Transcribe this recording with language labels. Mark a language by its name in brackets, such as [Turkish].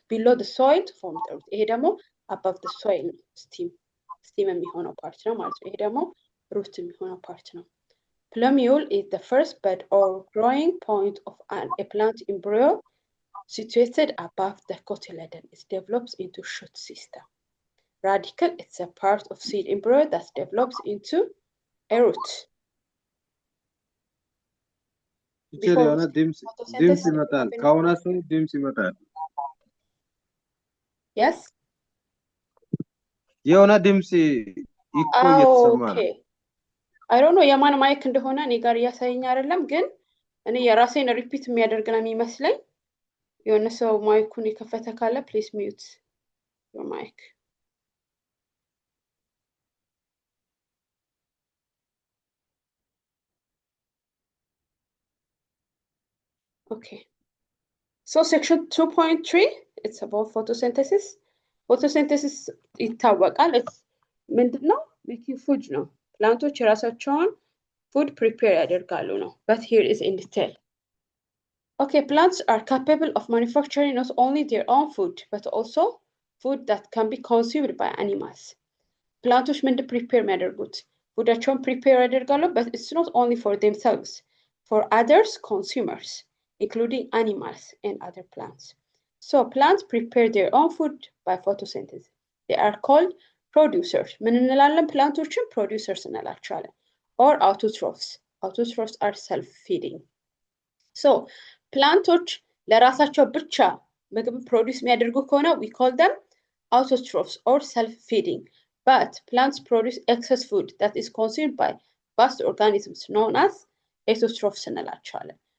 [English] Below the soil to form the root. [Amharic] ይሄ ደግሞ [English] above the soil stem [Amharic] የሚሆነው part ነው ማለት ነው። ይሄ ደግሞ [English] root [Amharic] የሚሆነው part ነው። [English] Plumule is the first bud or growing point of a plant embryo situated above the cotyledon. It develops into shoot system. Radical, it's a part of seed embryo that develops into a root. [Amharic] የሆነ ድምጽ ይመጣል። ከሆነ ሰው ድምጽ ይመጣል። [English] Yes? [Amharic] የሆነ ድምጽ እኮ እየተሰማ ነው። [English] Okay. I don't know [Amharic] የማን ማይክ እንደሆነ እኔ ጋር እያሳየኝ አይደለም፣ ግን እኔ የራሴን ሪፒት የሚያደርግ ነው የሚመስለኝ። የሆነ ሰው ማይኩን የከፈተ ካለ [English] please mute your mic. Okay. So section 2.3, it's about photosynthesis. [Amharic] Photosynthesis ይታወቃል። ምንድነው? [English] making food [Amharic] ነው። ፕላንቶች የራሳቸውን [English] food prepare [Amharic] ያደርጋሉ ነው። [English] But here is in detail. Okay, plants are capable of manufacturing not only their own food, but also food that can be consumed by animals. [Amharic] ፕላንቶች ምንድን prepare የሚያደርጉት? ፉዳቸውን [English] prepare [Amharic] ያደርጋሉ, [English] but it's not only for themselves, for others consumers, including animals and other plants. So plants prepare their own food by photosynthesis. They are called producers. [Amharic] ምን እንላለን? ፕላንቶችን producers እንላቸዋለን. [English] Or autotrophs. Autotrophs are self-feeding. So ፕላንቶች [Amharic] ለራሳቸው ብቻ ምግብ ፕሮዲውስ የሚያደርጉ ከሆነ [English] we call them autotrophs or self-feeding. But plants produce excess food that is consumed by vast organisms known as heterotrophs [Amharic] እንላቸዋለን.